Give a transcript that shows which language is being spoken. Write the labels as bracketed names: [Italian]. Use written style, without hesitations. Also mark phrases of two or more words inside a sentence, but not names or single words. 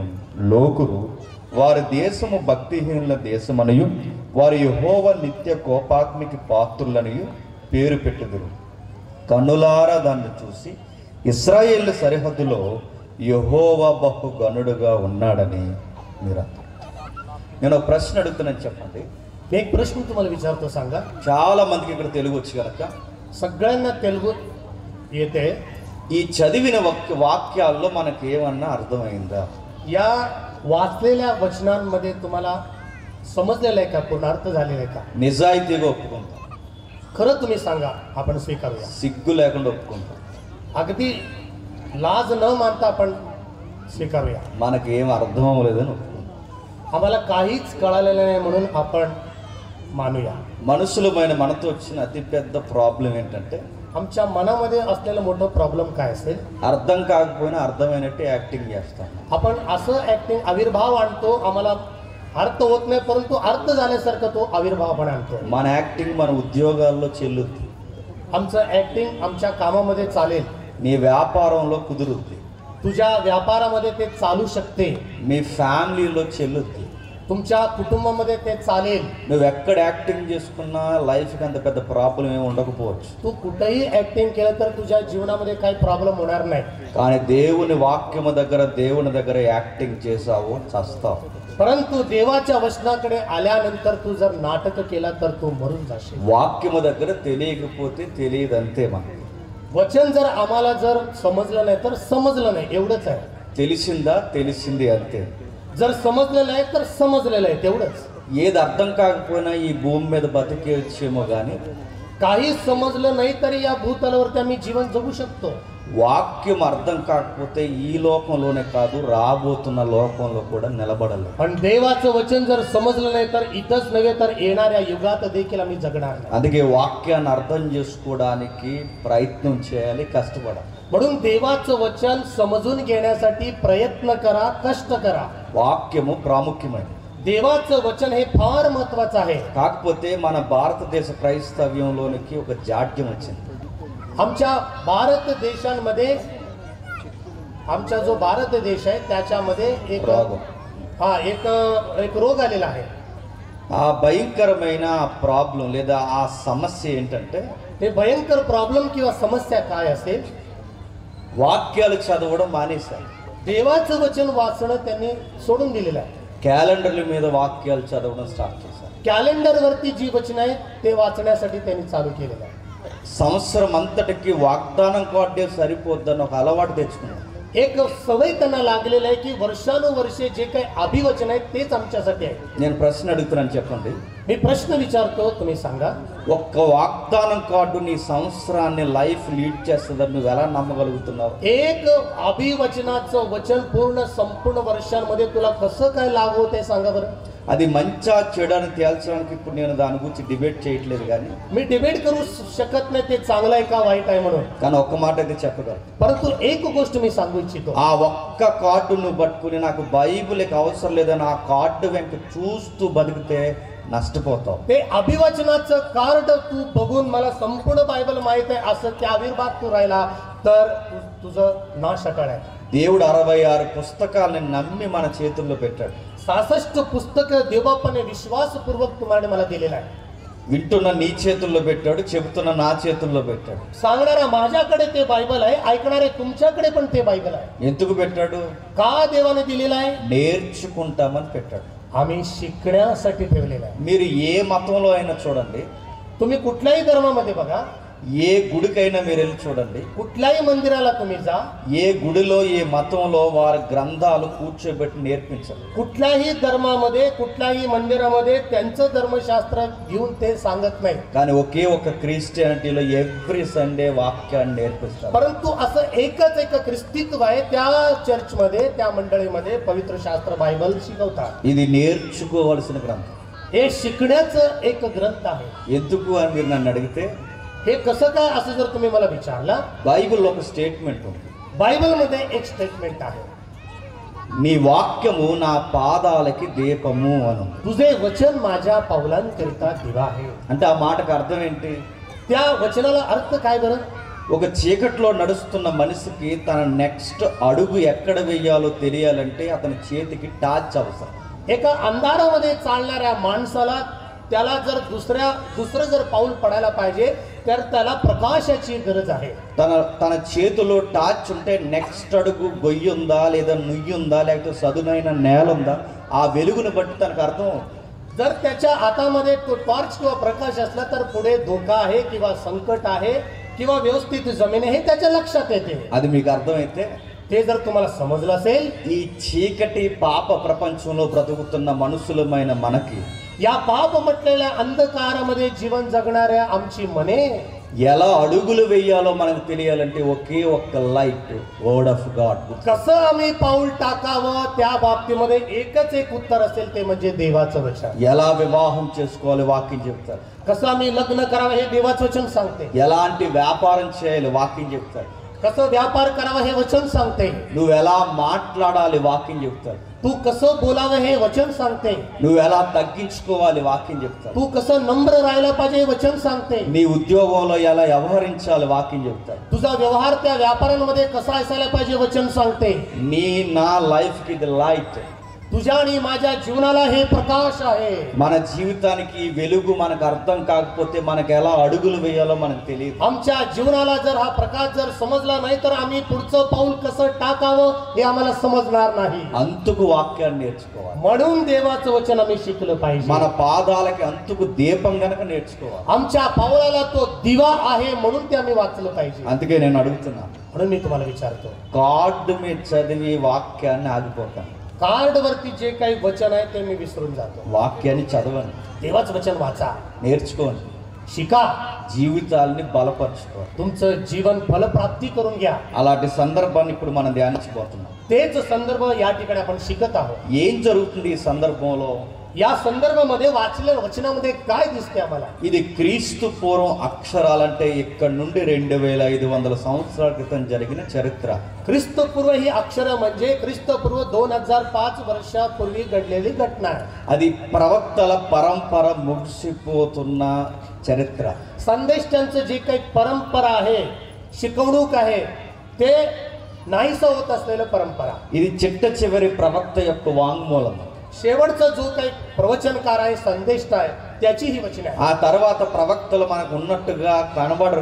[Telugu] లోకులు వారి దేశము భక్తిహీనుల దేశమనియు వారి యెహోవా నిత్య కోపాగ్నికి పాత్రులనియు పేరు పెట్టుదురు. కన్నులారా దాన్ని చూసి ఇశ్రాయేలు సరిహద్దులో యెహోవా బహు గనుడుగా ఉన్నాడని మీరు. నేను ఒక ప్రశ్న అడుగుతున్నాను, చెప్పండి. [Marathi] मी एक प्रश्न तुम्हाला विचारतो, सांगा. [Telugu] చాలా మందికి ఇక్కడ తెలుగు వచ్చు కనుక [Marathi] सगळ्यांना तेलुगू येते. [Telugu] ఈ చదివిన వాక్యాల్లో మనకి ఏమన్నా అర్థమైందా? [Marathi] या वाचलेल्या वचनांमध्ये तुम्हाला समजलेलं आहे का, पूर्ण अर्थ झालेला आहे का? [Telugu] నిజాయితీగా ఒప్పుకుంటాం, [Marathi] खरं तुम्ही सांगा, आपण स्वीकारूया. [Telugu] సిగ్గు లేకుండా ఒప్పుకుంటాం, [Marathi] अगदी लाज न मानता आपण स्वीकारूया. [Telugu] మనకి ఏం అర్థం అవ్వలేదని ఒప్పుకుంటాం. [Marathi] आम्हाला काहीच कळालेलं नाही म्हणून आपण मानूया. [Telugu] మనుషులమైన మనతో వచ్చిన అతిపెద్ద ప్రాబ్లం ఏంటంటే, [Marathi] आमच्या मनामध्ये असलेलं मोठं प्रॉब्लेम काय असेल, [Telugu] అర్థం కాకపోయినా అర్థమైనట్టు యాక్టింగ్ చేస్తాం. [Marathi] आपण असं ऍक्टिंग आविर्भाव आणतो, आम्हाला अर्थ होत नाही परंतु अर्थ झाल्यासारखं तो आविर्भाव आपण आणतो. [Telugu] మన యాక్టింग మన ఉద్యోగాల్లో చెల్లుద్ది, [Marathi] आमचं ऍक्टिंग आमच्या कामामध्ये चालेल, [Telugu] నీ వ్యాపారంలో కుదురుద్ది, [Marathi] तुझ्या व्यापारामध्ये ते चालू शकते, [Telugu] మీ ఫ్యామిలీలో చెల్లుద్ది. [Marathi] तुमच्या कुटुंबामध्ये ते चालेल. [Telugu] నువ్వు ఎక్కడ యాక్టింగ్ చేసుకున్నా లైఫ్కి అంత పెద్ద ప్రాబ్లం ఏమి ఉండకపోవచ్చు. [Marathi] तू कुठेही ऍक्टिंग केलं तर तुझ्या जीवनामध्ये काही प्रॉब्लेम होणार नाही. [Telugu] కానీ దేవుని వాక్యము దగ్గర దేవుని దగ్గర యాక్టింగ్ చేసావు చస్తావు. [Marathi] परंतु देवाच्या वचनाकडे आल्यानंतर तू जर नाटक केला तर तू मरून जाशील. [Telugu] వాక్యము దగ్గర తెలియకపోతే తెలియదంతే. మనకి [Marathi] वचन जर आम्हाला जर समजलं नाही तर समजलं नाही, एवढंच आहे. [Telugu] తెలిసిందా తెలిసింది అంతే. [Marathi] जर समजलेलं आहे तर समजलेलं आहे, तेवढंच. [Telugu] ఏది అర్థం కాకపోయినా ఈ భూమి మీద బతికేయచ్చేమో కానీ [Marathi] काही समजलं नाही तरी या भूतलावरती आम्ही जीवन जगू शकतो. [Telugu] వాక్యం అర్థం కాకపోతే ఈ లోకంలోనే కాదు రాబోతున్న లోకంలో కూడా నిలబడలేదు. [Marathi] पण देवाचं वचन जर समजलं नाही तर इथंच नव्हे तर येणाऱ्या युगात देखील आम्ही जगणार नाही. [Telugu] అందుకే వాక్యాన్ని అర్థం చేసుకోవడానికి ప్రయత్నం చేయాలి, కష్టపడాలి. [Marathi] म्हणून देवाचं वचन समजून घेण्यासाठी प्रयत्न करा, कष्ट करा. [Telugu] వాక్యము ప్రాముఖ్యమైనది. [Marathi] देवाचं वचन हे फार महत्वाचं आहे. [Telugu] కాకపోతే మన భారతదేశ క్రైస్తవ్యంలోనికి ఒక జాడ్యం వచ్చింది. [Marathi] आमच्या भारत देशांमध्ये, आमचा जो भारत देश आहे त्याच्यामध्ये एक रोग. एक रोग आलेला आहे. [Telugu] ఆ భయంకరమైన ప్రాబ్లం లేదా ఆ సమస్య ఏంటంటే [Marathi] ते भयंकर प्रॉब्लेम किंवा समस्या काय असेल, [Telugu] వాక్యాలు చదవడం మానేశారు. [Marathi] देवाचं वचन वाचणं त्यांनी सोडून दिलेलं आहे. [Telugu] క్యాలెండర్ల మీద వాక్యాలు చదవడం స్టార్ట్ చేశారు. [Marathi] कॅलेंडरवरती जी वचन आहेत ते वाचण्यासाठी त्यांनी चालू केलेलं आहे. [Telugu] సంవత్సరం అంతటికి వాగ్దానం కార్డే సరిపోద్దని ఒక అలవాటు తెచ్చుకున్నారు. [Marathi] एक सवय त्यांना लागलेलं आहे की वर्षानुवर्षे जे काही अभिवचन आहेत तेच आमच्यासाठी आहे. [Telugu] నేను ప్రశ్న అడుగుతున్నాను, చెప్పండి. [Marathi] मी प्रश्न विचारतो, तुम्ही सांगा. [Telugu] ఒక్క వాగ్దానం కార్డు నీ సంవత్సరాన్ని [English] life lead [Telugu] చేస్తుందని నువ్వు ఎలా నమ్మగలుగుతున్నావు? [Marathi] एक अभिवचनाचं वचन पूर्ण संपूर्ण वर्षांमध्ये तुला कसं काय लागू होते सांगा बरं. [Telugu] అది మంచా చెడు అని తేల్చడానికి ఇప్పుడు నేను దాని గురించి డిబేట్ చేయట్లేదు, కానీ [Marathi] मी डिबेट करू शकत नाही ते चांगलं आहे का वाईट आहे म्हणून. [Telugu] కానీ ఒక్క మాట అయితే చెప్పగలను. [Marathi] परंतु एक गोष्ट मी सांगू इच्छितो. [Telugu] ఆ ఒక్క కార్డు నువ్వు పట్టుకుని నాకు బైబిల్ అవసరం లేదని ఆ కార్డు వెంట చూస్తూ బతికితే నష్టపోతావు. [Marathi] ते अभिवचनाचं कार्ड तू बघून मला संपूर्ण बायबल माहित आहे असं त्या अविर्भात तू राहिला तर तुझं नाश अटळ आहे. [Telugu] దేవుడు 66 పుస్తకాలను నమ్మి మన చేతుల్లో పెట్టాడు. [Marathi] 66 पुस्तक देवबापाने विश्वासपूर्वक तुम्हाला मला दिलेलं आहे. [Telugu] వింటున్న నీ చేతుల్లో పెట్టాడు, చెబుతున్న నా చేతుల్లో పెట్టాడు. [Marathi] सांगणारा माझ्याकडे ते बायबल आहे, ऐकणारे तुमच्याकडे पण ते बायबल आहे. [Telugu] ఎందుకు పెట్టాడు? [Marathi] का देवाने दिलेलं आहे? [Telugu] నేర్చుకుంటామని పెట్టాడు. [Marathi] आम्ही शिकण्यासाठी ठेवलेलं आहे. [Telugu] మీరు ఏ మతంలో అయినా చూడండి, [Marathi] तुम्ही कुठल्याही धर्मामध्ये बघा, [Telugu] ఏ గుడికైనా మీరు వెళ్ళి చూడండి, [Marathi] कुठल्याही मंदिराला तुम्ही जा, [Telugu] ఏ గుడిలో ఏ మతంలో వారి గ్రంథాలు కూర్చోబెట్టి నేర్పించారు. [Marathi] कुठल्याही धर्मामध्ये कुठल्याही मंदिरामध्ये त्यांचं धर्मशास्त्र घेऊन ते सांगत नाही. [Telugu] కానీ ఒకే ఒక క్రిస్టియానిటీలో [English] every Sunday [Telugu] వాక్యాన్ని నేర్పిస్తారు. [Marathi] परंतु असं एकच एक ख्रिस्तीत्व आहे, त्या चर्चमध्ये त्या मंडळीमध्ये पवित्र शास्त्र बायबल शिकवतात. [Telugu] ఇది నేర్చుకోవాల్సిన గ్రంథం. [Marathi] हे शिकण्याचं एक ग्रंथ आहे. [Telugu] ఎందుకు అని మీరు నన్ను అడిగితే [Marathi] हे कसं काय असं जर तुम्ही मला विचारला, [Telugu] బైబిల్లో ఒక స్టేట్మెంట్ ఉంది. [Marathi] बायबलमध्ये एक स्टेटमेंट आहे, [Telugu] నీ వాక్యము నా పాదాలకి దీపము అను. [Marathi] तुझे वचन माझ्या पावलांकरिता दिवा आहे. [Telugu] అంటే ఆ మాటకు అర్థం ఏంటి? [Marathi] त्या वचनाला अर्थ काय बरं? [Telugu] ఒక చీకట్లో నడుస్తున్న మనిషికి తన నెక్స్ట్ అడుగు ఎక్కడ వేయాలో తెలియాలంటే అతని చేతికి టార్చ్ అవసరం. [Marathi] एका अंधारामध्ये चालणाऱ्या माणसाला त्याला जर दुसरं जर पाऊल पडायला पाहिजे तर त्याला प्रकाशाची गरज आहे. [Telugu] తన చేతిలో టార్చ్ ఉంటే నెక్స్ట్ అడుగు గొయ్యి ఉందా లేదా నుయ్యి ఉందా లేకపోతే సదునైన నేల ఉందా ఆ వెలుగును బట్టి తనకు అర్థం. [Marathi] जर त्याच्या हातामध्ये तो टॉर्च किंवा प्रकाश असला तर पुढे धोका आहे किंवा संकट आहे किंवा व्यवस्थित जमीन आहे हे त्याच्या लक्षात येते. [Telugu] అది మీకు అర్థమైతే [Marathi] ते जर तुम्हाला समजलं असेल, [Telugu] ఈ చీకటి పాప ప్రపంచంలో బ్రతుకుతున్న మనుషులమైన మనకి [Marathi] या पाप म्हटलेल्या अंधकारामध्ये जीवन जगणाऱ्या आमची मने [Telugu] ఎలా అడుగులు వేయాలో మనకు తెలియాలంటే ఒకే ఒక్క [English] light word of God. [Marathi] कसं आम्ही पाऊल टाकावं त्या बाबतीमध्ये एकच एक उत्तर असेल, ते म्हणजे देवाचं वचन. [Telugu] ఎలా వివాహం చేసుకోవాలి వాక్యం చెప్తారు. [Marathi] कसं आम्ही लग्न करावं हे देवाचं वचन सांगते. [Telugu] ఎలాంటి వ్యాపారం చేయాలి వాక్యం చెప్తారు. [Marathi] कसं व्यापार करावा हे वचन सांगते. [Telugu] నువ్వు ఎలా మాట్లాడాలి వాక్యం చెప్తారు. [Marathi] तू कसं बोलावं हे वचन सांगते. [Telugu] నువ్వు ఎలా తగ్గించుకోవాలి వాక్యం చెప్తాడు. [Marathi] तू कसं नम्र राहायला पाहिजे हे वचन सांगते. [Telugu] నీ ఉద్యోగంలో ఎలా వ్యవహరించాలి వాక్యం చెప్తాడు. [Marathi] तुझा व्यवहार त्या व्यापारांमध्ये कसा असायला पाहिजे वचन सांगते. [Telugu] నీ నా లైఫ్ కి ఇది లైట్. [Marathi] तुझ्या आणि माझ्या जीवनाला हे प्रकाश आहे. [Telugu] మన జీవితానికి వెలుగు మనకు అర్థం కాకపోతే మనకు ఎలా అడుగులు వేయాలో మనకు తెలియదు. [Marathi] आमच्या जीवनाला जर हा प्रकाश जर समजला नाही तर आम्ही पुढचं पाऊल कसं टाकावं हे आम्हाला समजणार नाही. [Telugu] అందుకు వాక్యాన్ని నేర్చుకోవాలి. [Marathi] म्हणून देवाचं वचन आम्ही शिकलं पाहिजे. [Telugu] మన పాదాలకి అందుకు దీపం గనక నేర్చుకోవాలి. [Marathi] आमच्या पावलाला तो दिवा आहे म्हणून ते आम्ही वाचलं पाहिजे. [Telugu] అందుకే నేను అడుగుతున్నాను, [Marathi] म्हणून मी तुम्हाला विचारतो, [Telugu] కార్డు మీద చదివి వాక్యాన్ని ఆగిపోతాను. [Marathi] कार्ड वरती जे काही वचन आहे ते मी विसरून जातो. [Telugu] వాక్యాన్ని చదవండి, [Marathi] देवाचं वचन वाचा, [Telugu] నేర్చుకోండి, [Marathi] शिका, [Telugu] జీవితాల్ని బలపరచుకోవాలి. [Marathi] तुमचं जीवन फलप्राप्ती करून घ्या. [Telugu] అలాంటి సందర్భాన్ని ఇప్పుడు మనం ధ్యానించబోతున్నాం. [Marathi] तेच संदर्भ या ठिकाणी आपण शिकत आहोत. [Telugu] ఏం జరుగుతుంది ఈ సందర్భంలో? [Marathi] या संदर्भामध्ये वाचलेल्या वचनामध्ये काय दिसते आम्हाला? [Telugu] ఇది క్రీస్తు పూర్వం అక్షరాలంటే ఇక్కడ నుండి 2500 సంవత్సరాల క్రితం జరిగిన చరిత్ర. [Marathi] ख्रिस्तपूर्व ही अक्षर म्हणजे ख्रिस्तपूर्व 2005 वर्षापूर्वी घडलेली घटना आहे. [Telugu] అది ప్రవక్తల పరంపర ముగిసిపోతున్న చరిత్ర. [Marathi] संदेष्टांचं जे काही परंपरा आहे, शिकवणूक आहे, ते नाहीसं होत असलेलं परंपरा. [Telugu] ఇది చిట్ట చివరి ప్రవక్త యొక్క వాంగ్మూలం. [Marathi] शेवटचा जो काही प्रवचनकार आहे, संदेष्टा आहे, त्याची ही वचने आहे. [Telugu] ఆ తర్వాత ప్రవక్తలు మనకు ఉన్నట్టుగా కనబడరు.